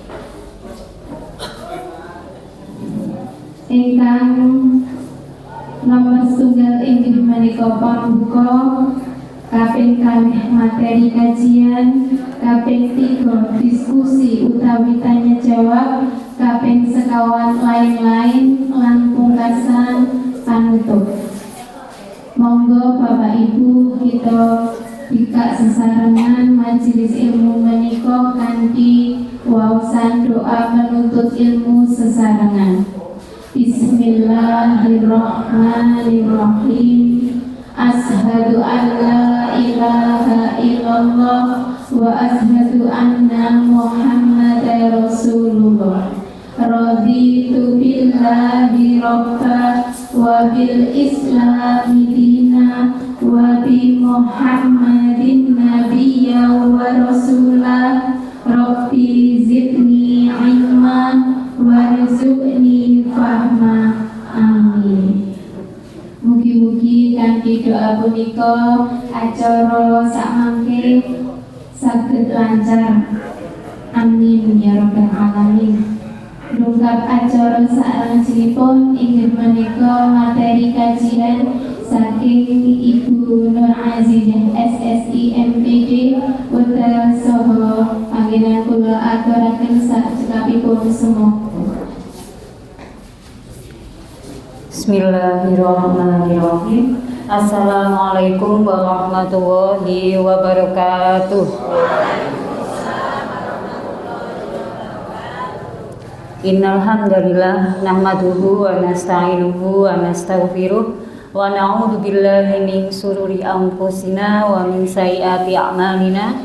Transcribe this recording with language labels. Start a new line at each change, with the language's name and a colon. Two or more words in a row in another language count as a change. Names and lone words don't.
Javanese: Ingkang nomor setunggal inggih menika pambuka, kaping kalih materi kajian, kaping 3 diskusi utawi tanya jawab, kaping sekawan lain-lain lan pungkasan panutup. Monggo Bapak Ibu kita bikak sesarengan majelis ilmu menika kanthi waosan doa menuntut ilmu sesarengan.
Arabic: بسم الله الرحمن الرحيم. أشهد أن لا إله إلا الله وأشهد أن محمدا رسول الله. رضيت بالله ربا وبالإسلام دينا وبمحمد نبيا ورسوله. رب زدني علما وارزقني فهما. Amin.
Javanese: Mugi-mugi kanthi doa punika acara sakmangke saged lancar.
Arabic: آمين يا رب العالمين.
Javanese: Nunggak acara salajengipun inggih menika materi kajian saking Ibu Nur Azizah SSI MPD Putra saha panjenengan kula aturaken sakcekapipun semua.
Arabic: بسم الله الرحمن الرحيم. السلام عليكم ورحمة الله وبركاته. إن الحمد لله نحمده ونستعينه ونستغفره ونعوذ بالله من شرور أنفسنا ومن سيئات أعمالنا.